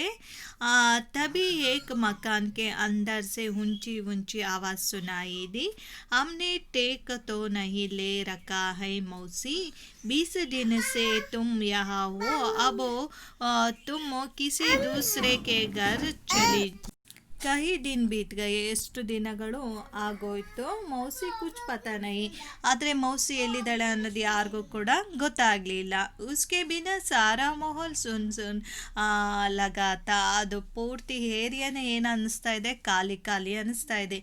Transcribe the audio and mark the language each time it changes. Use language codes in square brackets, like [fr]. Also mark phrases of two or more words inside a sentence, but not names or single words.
[hi] तभी एक मकान के अंदर से ऊंची ऊंची आवाज सुनाई दी। हमने टेक तो नहीं ले रखा है मौसी? 20 दिन से तुम यहाँ हो, अब तुम किसी दूसरे के घर चली। कई दिन बीत गए, [kn] ಎಷ್ಟು ದಿನಗಳು ಆಗೋಯ್ತು. [hi] मौसी कुछ पता नहीं. [kn] ಆದರೆ ಮೌಸಿ ಎಲ್ಲಿದ್ದಾಳೆ ಅನ್ನೋದು ಯಾರಿಗೂ ಕೂಡ ಗೊತ್ತಾಗಲಿಲ್ಲ. [hi] उसके बिना सारा माहौल सुन सुन लगाता. [kn] ಅದು ಪೂರ್ತಿ ಏರಿಯಾನೇ ಏನು ಅನ್ನಿಸ್ತಾ ಇದೆ, ಖಾಲಿ ಖಾಲಿ ಅನ್ನಿಸ್ತಾ ಇದೆ.